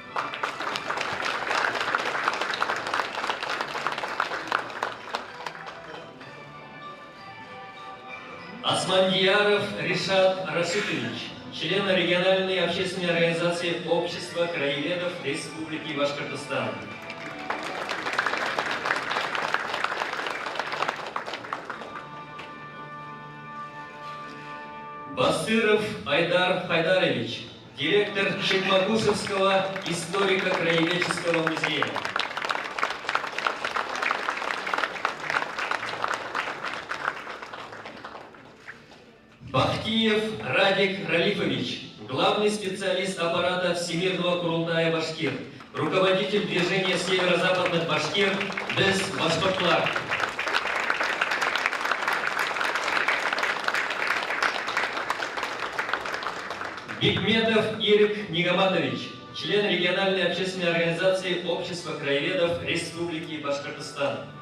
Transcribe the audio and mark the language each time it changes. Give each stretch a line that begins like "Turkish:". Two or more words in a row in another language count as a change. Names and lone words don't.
Russian: Османдияров Ришат Рашитович, член региональной общественной организации Общества краеведов Республики Башкортостан. Басыров Айдар Хайдарович, директор Чекмагушевского историко-краеведческого музея. Бахтиев Радик Ралифович, главный специалист аппарата Всемирного Курултая Башкир, руководитель движения северо-западных башкир без Башкортлар. Бикметов Ирик Нигаматович, член региональной общественной организации Общества краеведов Республики Башкортостан.